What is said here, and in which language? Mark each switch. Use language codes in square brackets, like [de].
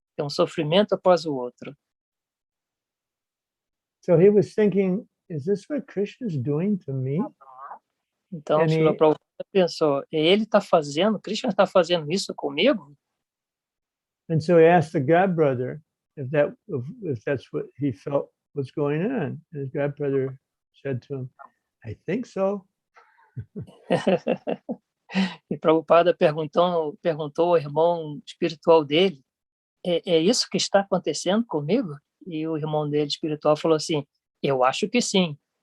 [pt] É um sofrimento após o outro. [en] So he was thinking, is this what Krishna is doing to me? [pt] Então, Srila Prabhupada pensou, ele está fazendo, Krishna está fazendo isso comigo? [en] And so he asked the godbrother if that's what he felt was going on. And his godbrother said to him, I think so. [pt] E Prabhupada perguntou ao irmão espiritual dele, é isso que está acontecendo comigo? E o irmão dele espiritual falou assim, eu acho que sim.